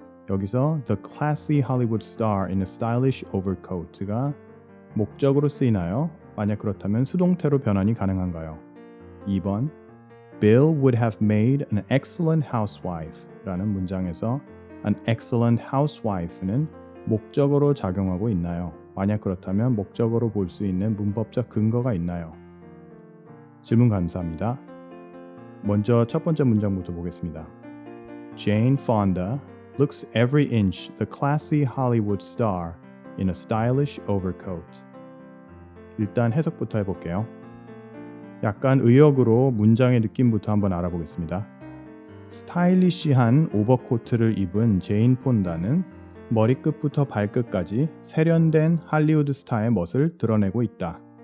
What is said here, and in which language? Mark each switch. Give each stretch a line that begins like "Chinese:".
Korean: 여기서
English: the classy Hollywood star in a stylish overcoat가
Korean: 목적으로 쓰이나요? 만약 그렇다면 수동태로 변환이 가능한가요?
English: 2번 Bill would have made an excellent housewife
Korean: 라는 문장에서
English: an excellent housewife
Korean: 는 목적어로 작용하고 있나요? 만약 그렇다면 목적어로 볼 수 있는 문법적 근거가 있나요? 질문 감사합니다. 먼저 첫 번째 문장부터 보겠습니다.
English: Jane Fonda looks every inch the classy Hollywood star in a stylish overcoat.
Korean: 일단 해석부터 해볼게요. 약간 의역으로 문장의 느낌부터 한번 알아보겠습니다. 스타일리시한 오버코트를 입은 제인 폰다는 머리끝부터 발끝까지 세련된 할리우드 스타의 멋을 드러내고 있다.